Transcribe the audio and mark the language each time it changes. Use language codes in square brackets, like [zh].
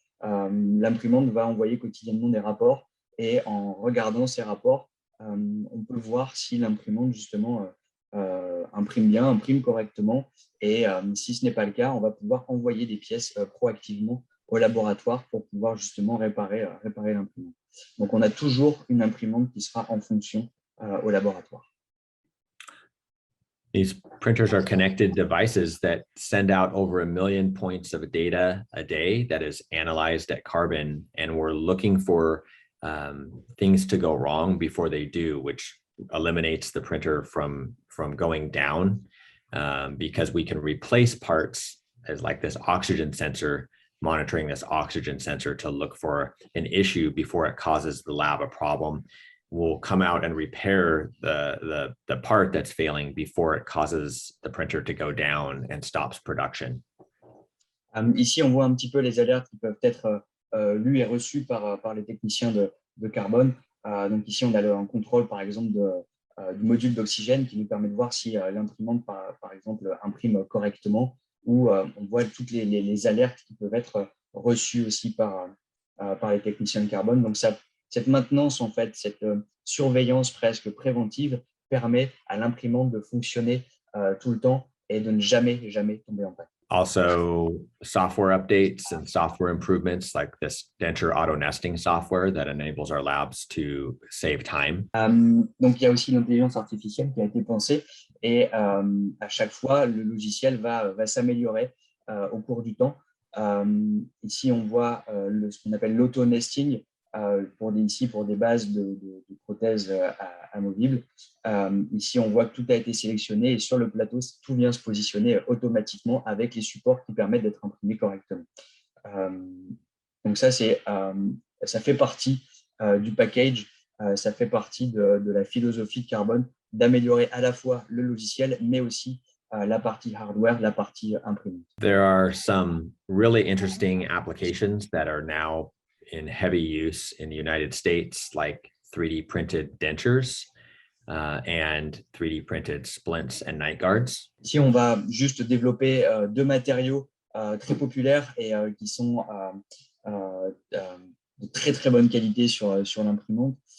[fr] L'imprimante va envoyer quotidiennement des rapports et en regardant ces rapports, on peut voir si l'imprimante justement imprime bien, imprime correctement, et si ce n'est pas le cas, on va pouvoir envoyer des pièces proactivement au laboratoire pour pouvoir justement réparer l'imprimante. Donc on a toujours une imprimante qui sera en fonction au laboratoire. [en] These printers are connected devices that send out over 1 million points of data a day that is analyzed at Carbon, and we're looking for things to go wrong before they do, which eliminates the printer from going down because we can replace parts as like this oxygen sensor, monitoring this oxygen sensor to look for an issue before it causes the lab a problem. We'll come out and repair the part that's failing before it causes the printer to go down and stops production. [fr] Ici, on voit un petit peu les alertes qui peuvent être lues et reçues par les techniciens de Carbone. Donc ici, on a un contrôle, par exemple, du module d'oxygène qui nous permet de voir si l'imprimante, par exemple, imprime correctement, ou on voit toutes les alertes qui peuvent être reçues aussi par les techniciens de Carbone. Donc cette maintenance, en fait, cette surveillance presque préventive permet à l'imprimante de fonctionner tout le temps et de ne jamais tomber en panne. [en] Also, software updates and software improvements like this denture auto nesting software that enables our labs to save time. [fr] Donc, il y a aussi l'intelligence artificielle qui a été pensée et à chaque fois, le logiciel va s'améliorer au cours du temps. Ici, on voit ce qu'on appelle l'auto-nesting pour des bases de prothèses amovibles. Ici, on voit que tout a été sélectionné et sur le plateau, tout vient se positionner automatiquement avec les supports qui permettent d'être imprimés correctement. Donc ça fait partie du package, ça fait partie de la philosophie de Carbone d'améliorer à la fois le logiciel, mais aussi la partie hardware, la partie imprimante. [en] There are some really interesting applications that are now in heavy use in the United States, like 3D printed dentures and 3D printed splints and night guards. [fr] Ici, on va juste développer 2 matériaux très populaires et qui sont de très très bonne qualité sur l'imprimante.